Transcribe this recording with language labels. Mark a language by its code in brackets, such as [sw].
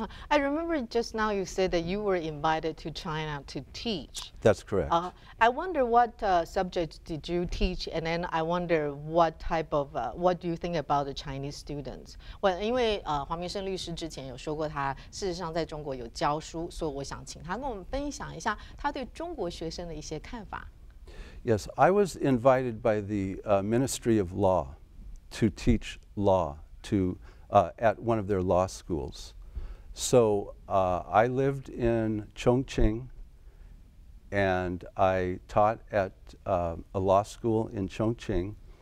[en] I remember just now you said that you were invited to China to teach. That's correct. I wonder what subject did you teach, and then I wonder what type of, what do you think about the Chinese students? [zh] Well, 因为华明胜律师之前有说过，他事实上在中国有教书，所以我想请他跟我们分享一下他对中国学生的一些看法。 [en] Yes, I was invited by the Ministry of Law to teach law at one of their law schools. So I lived in Chongqing, and I taught at a law school in Chongqing.